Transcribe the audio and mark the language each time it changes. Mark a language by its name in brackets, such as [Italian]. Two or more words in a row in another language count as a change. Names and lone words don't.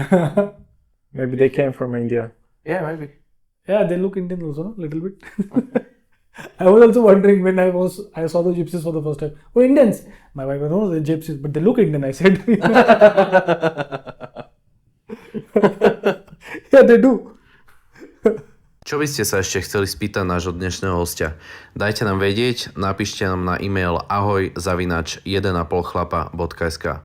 [English] Maybe they came from India. Yeah, maybe. Yeah, they look Indian also, no? Little bit. I was also wondering when I saw the gypsies for the first time. Oh, Indians! My wife was, no, they're gypsies, but they look Indian, I said. Yeah, they do. [Slovak] Čo by ste sa ešte chceli spýtať nášho dnešného hostia? Dajte nám vedieť, napíšte nám na e-mail ahoj@1,5chlapa.sk.